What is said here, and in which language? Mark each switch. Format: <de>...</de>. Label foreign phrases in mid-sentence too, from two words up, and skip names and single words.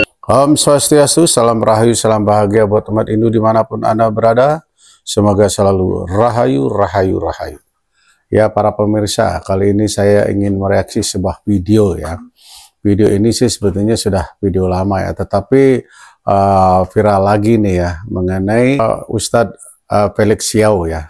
<ban>Om Swastiastu,</ban> <id>salam rahayu, salam bahagia buat umat Hindu dimanapun Anda berada. Semoga selalu rahayu, rahayu, rahayu. Ya para pemirsa, kali ini saya ingin mereaksi sebuah video ya. Video ini sih sebetulnya sudah video lama ya, tetapi viral lagi nih ya, mengenai Ustadz Felix Xiao ya.</id>